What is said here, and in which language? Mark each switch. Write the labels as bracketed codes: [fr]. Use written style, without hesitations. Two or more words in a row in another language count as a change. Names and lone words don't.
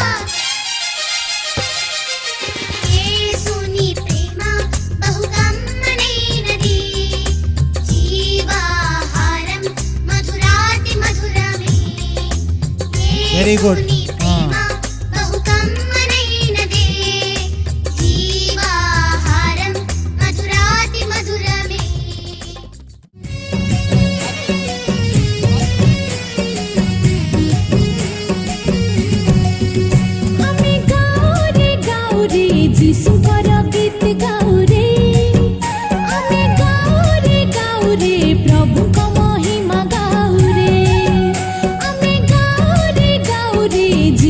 [te] యేసుని ప్రేమ బహుకమ్మనైనది, జీవాహారం మధురాతి మధురమే. [en] Very good. [te] యేసుని ప్రేమ బహుకమ్మనైనది, జీవాహారం మధురాతి మధురమే. [or] ଆମେ ଗାଉରେ ଯୀଶୁଙ୍କର ଗୀତ ଗାଉରେ, ଆମେ ଗାଉରେ ପ୍ରଭୁଙ୍କ ମହିମା ଗାଉରେ, ଆମେ ଗାଉରେ